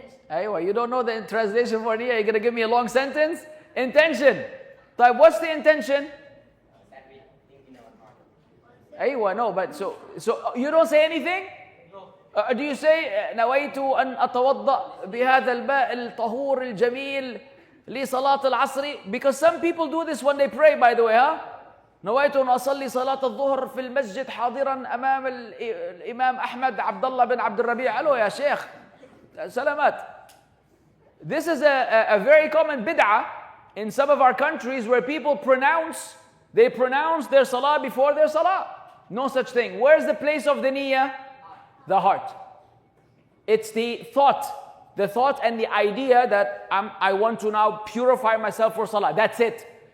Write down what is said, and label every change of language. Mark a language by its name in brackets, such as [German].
[English] Aywa, you don't know the translation for niyyah. You're going to give me a long sentence? Intention. So what's the intention? Aywa, no, but so you don't say anything? Do you say [Arabic] نويت أن أتوضأ بهذا الماء الطهور الجميل لصلاة العصر? [English] Because some people do this when they pray, by the way, huh? [Arabic] نويت أن أصلي صلاة الظهر في المسجد حاضرا أمام الإمام أحمد عبد الله بن عبد الربيع. [English] Hello [Arabic] يا شيخ. Salamat. [English] This is a very common bid'ah in some of our countries, where people pronounce their salah before their salah. No such thing. Where's the place of the niyyah? The heart. It's the thought and the idea that I want to now purify myself for salah. That's it.